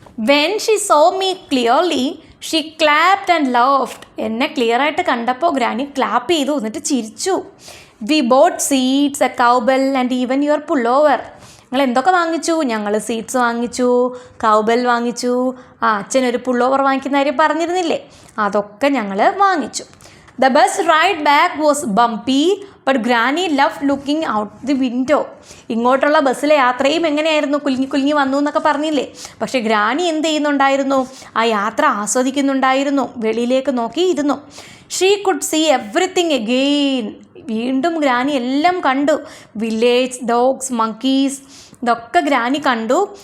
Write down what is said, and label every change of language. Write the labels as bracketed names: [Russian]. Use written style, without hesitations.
[English] when she saw me clearly she clapped and loved, [Malayalam] എന്നെ ക്ലിയറായിട്ട് കണ്ടപ്പോൾ ഗ്രാനി ക്ലാപ്പ് ചെയ്തു, എന്നിട്ട് ചിരിച്ചു. [English] We bought seeds, a cowbell and even your pullover. [Malayalam] നിങ്ങൾ എന്തൊക്കെ വാങ്ങിച്ചു, ഞങ്ങൾ സീഡ്സ് വാങ്ങിച്ചു, കൗബെൽ വാങ്ങിച്ചു, അച്ഛനൊരു പുള്ളോവർ വാങ്ങിക്കുന്ന കാര്യം പറഞ്ഞിരുന്നില്ലേ, അതൊക്കെ ഞങ്ങൾ വാങ്ങിച്ചു. [English] The bus ride back was bumpy, but Granny loved looking out the window. [Malayalam] ഇങ്ങോട്ടുള്ള ബസ്സിലെ യാത്രയും എങ്ങനെയായിരുന്നു, കുലുങ്ങി വന്നു എന്നൊക്കെ പറഞ്ഞില്ലേ, പക്ഷേ ഗ്രാനി എന്ത് ചെയ്യുന്നുണ്ടായിരുന്നു, ആ യാത്ര ആസ്വദിക്കുന്നുണ്ടായിരുന്നു, വെളിയിലേക്ക് നോക്കിയിരുന്നു. [English] she could see everything again, [Malayalam] വീണ്ടും ഗ്രാനി എല്ലാം കണ്ടു. വില്ലേജ്, ഡോഗ്സ്, മങ്കീസ്, ഇതൊക്കെ ഗ്രാനി കണ്ടു.